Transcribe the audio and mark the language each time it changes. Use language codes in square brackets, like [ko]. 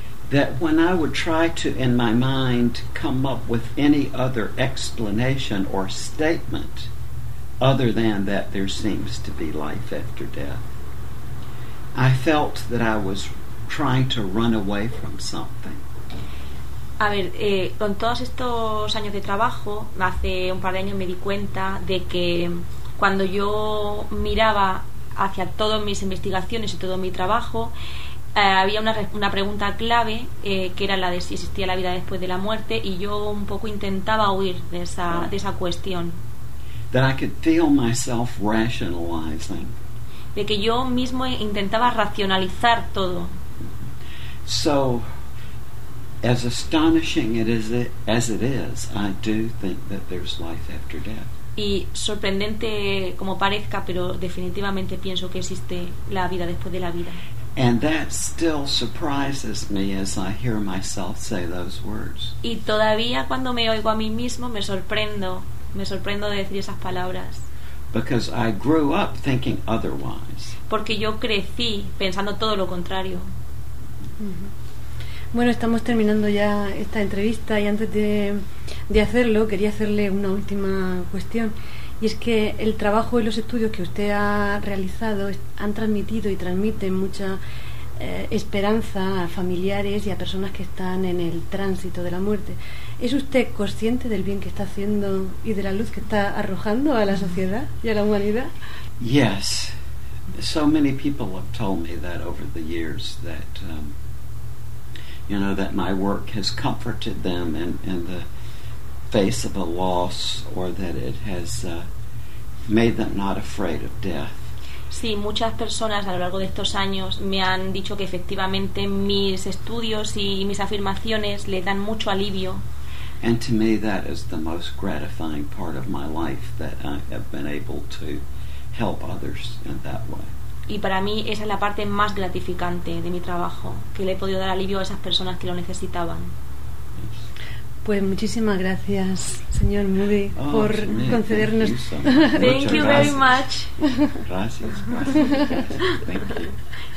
[en] that when I would try to, in my mind, come up with any other explanation or statement other than that there seems to be life after death, I felt that I was trying to run away from something. [es] A ver, con todos estos años de trabajo, hace un par de años me di cuenta de que cuando yo miraba hacia todas mis investigaciones y todo mi trabajo, había una pregunta clave, que era la de si existía la vida después de la muerte, y yo un poco intentaba huir de esa cuestión. [en] That I could feel myself rationalizing. [es] De que yo mismo intentaba racionalizar todo. [en] So, as astonishing as it is, I do think that there's life after death. [es] Y sorprendente como parezca, pero definitivamente pienso que existe la vida después de la vida. [en] And that still surprises me as I hear myself say those words. [es] Y todavía cuando me oigo a mí mismo me sorprendo de decir esas palabras. [en] Because I grew up thinking otherwise. [es] Porque yo crecí pensando todo lo contrario. Bueno, estamos terminando ya esta entrevista y antes de hacerlo quería hacerle una última cuestión, y es que el trabajo y los estudios que usted ha realizado han transmitido y transmiten mucha esperanza a familiares y a personas que están en el tránsito de la muerte. ¿Es usted consciente del bien que está haciendo y de la luz que está arrojando a la sociedad y a la humanidad? [en] Yes, so many people have told me that over the years that you know, that my work has comforted them in the face of a loss, or that it has made them not afraid of death. [es] Sí, muchas personas a lo largo de estos años me han dicho que efectivamente mis estudios y mis afirmaciones les dan mucho alivio. [en] And to me that is the most gratifying part of my life, that I have been able to help others in that way. [es] Y para mí esa es la parte más gratificante de mi trabajo, que le he podido dar alivio a esas personas que lo necesitaban. Pues muchísimas gracias, señor Moody, por concedernos. [en] Thank you very much. [es] Gracias. [en] Thank you.